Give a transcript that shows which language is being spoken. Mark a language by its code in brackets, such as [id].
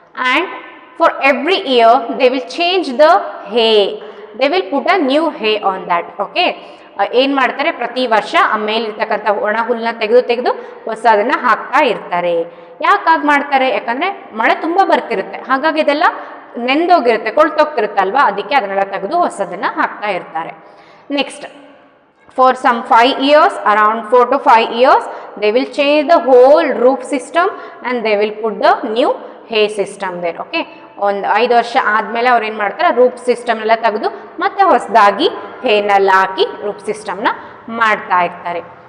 [en] And for every year they will change the hay, they will put a new hay on that. [kn] Okay, ಏನು ಮಾಡ್ತಾರೆ, ಪ್ರತಿ ವರ್ಷ ಆ ಮೇಲಿರ್ತಕ್ಕಂಥ ಒಣ ಹುಲ್ಲನ್ನ ತೆಗೆದು ಹೊಸದನ್ನು ಹಾಕ್ತಾ ಇರ್ತಾರೆ. ಯಾಕಾಗಿ ಮಾಡ್ತಾರೆ, ಯಾಕಂದರೆ ಮಳೆ ತುಂಬ ಬರ್ತಿರುತ್ತೆ, ಹಾಗಾಗಿ ಇದೆಲ್ಲ ನೆಂದೋಗಿರುತ್ತೆ, ಕೊಳ್ತೋಗ್ತಿರುತ್ತಲ್ವ, ಅದಕ್ಕೆ ಅದನ್ನೆಲ್ಲ ತೆಗೆದು ಹೊಸದನ್ನು ಹಾಕ್ತಾ ಇರ್ತಾರೆ. [en] Next, for some 5 years, around 4 to 5 years, they will change the whole roof system and they will put the new hay system there. [kn] Okay, ಒಂದು 5 ವರ್ಷ ಆದಮೇಲೆ ಅವ್ರು ಏನು ಮಾಡ್ತಾರೆ, ರೂಫ್ ಸಿಸ್ಟಮ್ ಎಲ್ಲ ತೆಗೆದು ಮತ್ತೆ ಹೊಸದಾಗಿ ಹೇನೆಲ್ಲ ಹಾಕಿ ರೂಫ್ ಸಿಸ್ಟಮ್ನ ಮಾಡ್ತಾ ಇರ್ತಾರೆ.